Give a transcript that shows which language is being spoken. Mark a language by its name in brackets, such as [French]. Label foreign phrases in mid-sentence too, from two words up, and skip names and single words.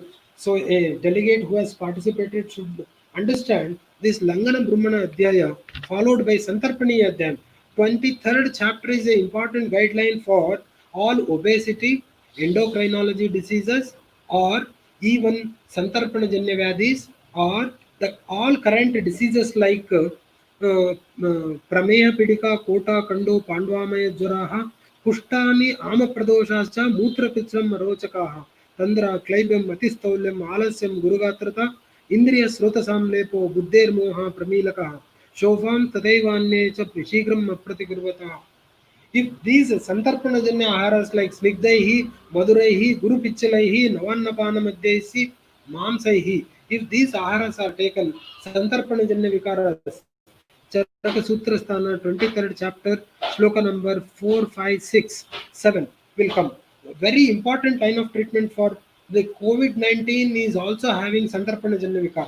[English] So a delegate who has participated should understand this [Sanskrit] लंगन ब्राह्मण अध्याय [English] followed by [Sanskrit] सन्तर्पणी अध्यायम्. [English] 23rd chapter is an important guideline for all obesity, endocrinology diseases, or even [Sanskrit] सन्तर्पण जन्य व्याधिस्, [English] or the all current diseases like [Sanskrit] प्रमेय पिडिका, कोठ, कण्डो, पाण्ड्वामय ज्वरः, पुष्टानि, आमप्रदोषश्च, मूत्र पित्रम् मरोचकः, तन्द्रा, क्लैब्यम्, मतिस्तौल्यम्, आलस्यम्, गुरुगात्रता, इन्द्रिय स्रोत सम्लेपो, बुद्धेर् मोह, प्रमीलकः, शोफम्, तदेवने, शिग्रम्, अप्रतिगुर्वता. [English] If these [Sanskrit] सन्तर्पणजन्य आहारस् like स्निग्धैः, मधुरैः, गुरु पिच्छलैः, नवान्नपान मद्यसि, मांसैः, [English] if these aharas are taken, [Sanskrit] सन्तर्पणजन्य विकारस्, [English] Charaka Sutra Sthana, 23rd chapter, Shloka number 4, 5, 6, 7 will come. Very important line of treatment for the COVID-19 is also having [Sanskrit] सन्तर्पण जन्न विकार्.